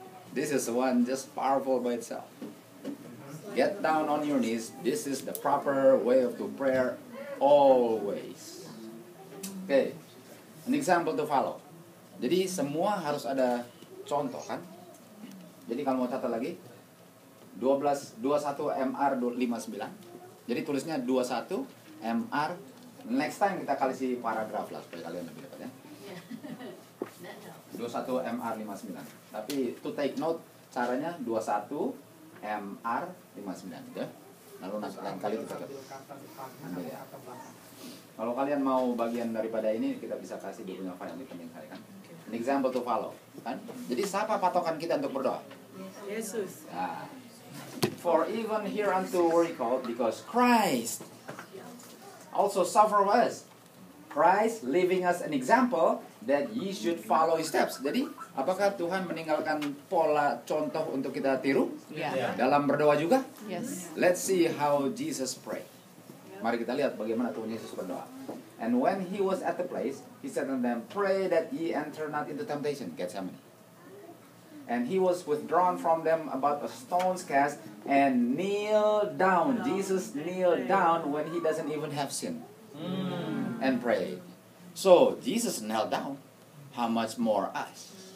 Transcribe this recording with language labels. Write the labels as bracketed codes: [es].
[en] This is one just powerful by itself. Get down on your knees. This is the proper way of prayer always. Okay. An example to follow. [id] Jadi semua harus ada contoh kan? Jadi kalau mau catat lagi 21 MR 59. Jadi tulisnya 21 MR. [en] Next time [id] kita kasih paragraf lah supaya kalian lebih dapat ya. 21 MR 59. Tapi [en] to take note [id] caranya 21 MR 59 ya. Lalu lain kali kita ambil ya. Kalau kalian mau bagian daripada ini kita bisa kasih di punya file di penting kali kan. [en] An example to follow kan. [id] Jadi siapa patokan kita untuk berdoa? Yesus. [en] Nah, for even hereunto were ye called, because Christ also suffered for us. Christ leaving us an example that ye should follow his steps. [id] Jadi, apakah Tuhan meninggalkan pola contoh untuk kita tiru? [en] Yeah. [id] Dalam berdoa juga? [en] Yes. Let's see how Jesus prayed. [id] Mari kita lihat bagaimana Tuhan Yesus berdoa. [en] And when he was at the place, he said unto them, pray that ye enter not into temptation. Gethsemane. And he was withdrawn from them about a stone's cast and kneeled down. Jesus kneeled down when he doesn't even have sin. And prayed. So Jesus knelt down. How much more us?